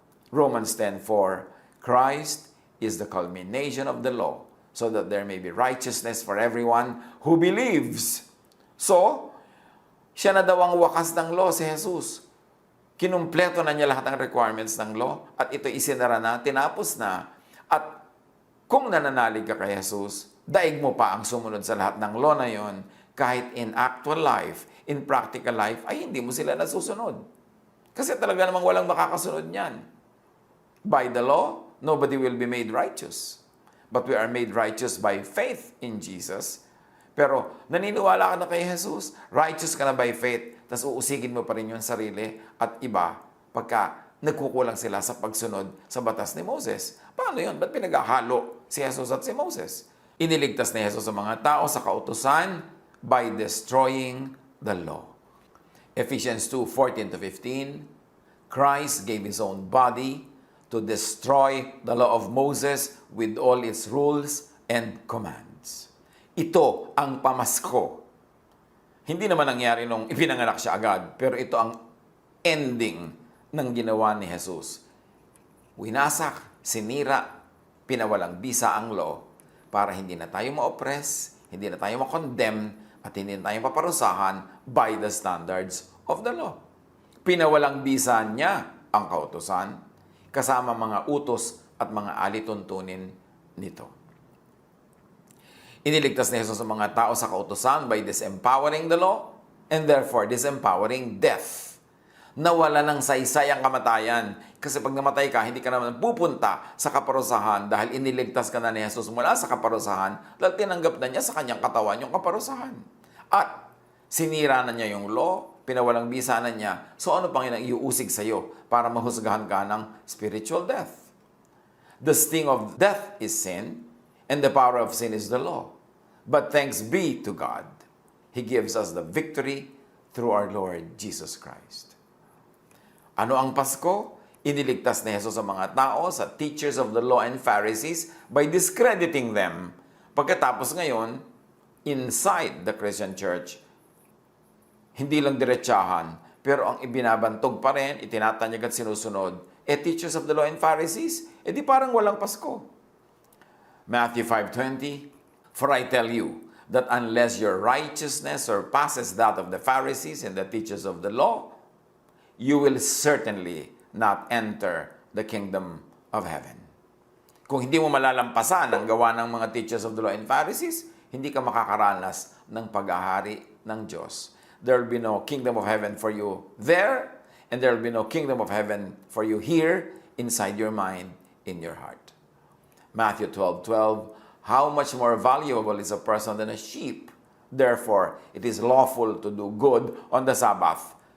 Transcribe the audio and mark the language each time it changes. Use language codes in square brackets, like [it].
[en] Romans 10:4, Christ is the culmination of the law, so that there may be righteousness for everyone who believes. [tl] So, siya na daw ang wakas ng law, si Jesus. Kinumpleto na niya lahat ng requirements ng law at ito isinara na, tinapos na. At kung nananalig ka kay Jesus, daig mo pa ang sumunod sa lahat ng law na yon, kahit [en] in actual life, in practical life, [tl] ay hindi mo sila nasusunod. Kasi talaga namang walang makakasunod niyan. [en] By the law, nobody will be made righteous. But we are made righteous by faith in Jesus. [tl] Pero naniniwala ka na kay Jesus, righteous ka na [en] by faith, [tl] tapos uusigin mo pa rin yung sarili at iba pagka nagkukulang sila sa pagsunod sa batas ni Moses. Paano yun? Ba't pinaghahalo si Jesus at si Moses? Iniligtas ni Jesus ang mga tao sa kautusan [en] by destroying the law. Ephesians 2:14-15, Christ gave His own body to destroy the law of Moses with all its rules and commands. [tl] Ito ang pamasko. Hindi naman nangyari nung ipinanganak siya agad, pero ito ang ending ng ginawa ni Jesus. Winasak, sinira, pinawalang bisa ang law para hindi na tayo ma-oppress, hindi na tayo ma-condemn, at hindi na tayo paparusahan [en] by the standards of the law. [tl] Pinawalang bisa niya ang kautusan, kasama mga utos at mga alituntunin nito. Iniligtas ni Jesus ang mga tao sa kautusan [en] by disempowering the law and therefore disempowering death. [tl] Nawala ng saysay ang kamatayan. Kasi pag namatay ka, hindi ka naman pupunta sa kaparusahan dahil iniligtas ka na ni Jesus mula sa kaparusahan dahil tinanggap na niya sa kanyang katawan yung kaparusahan. At sinira na niya yung law, pinawalang bisa na niya. So ano pang iuusig sa iyo para mahusgahan ka ng spiritual death? [en] The sting of death is sin, and the power of sin is the law. But thanks be to God, He gives us the victory through our Lord Jesus Christ. [tl] Ano ang Pasko? Iniligtas ni Jesus sa mga tao, sa [en] teachers of the law and Pharisees by discrediting them. [tl] Pagkatapos ngayon, [en] inside the Christian church, [tl] hindi lang diretsahan, pero ang ibinabantog pa rin, itinatanyag at sinusunod, [en] teachers of the law and Pharisees, [tl] di parang walang Pasko. [en] Matthew 5:20, "For I tell you, that unless your righteousness surpasses that of the Pharisees and the teachers of the law, you will certainly not enter the kingdom of heaven." [tl] Kung hindi mo malalampasan ang gawa ng mga [en] teachers of the law and Pharisees, [tl] hindi ka makakaranas ng pag-ahari ng Diyos. [en] There will be no kingdom of heaven for you there, and there will be no kingdom of heaven for you here, inside your mind, in your heart. Matthew 12:12, "How much more valuable is a person than a sheep? Therefore, it is lawful to do good on the Sabbath."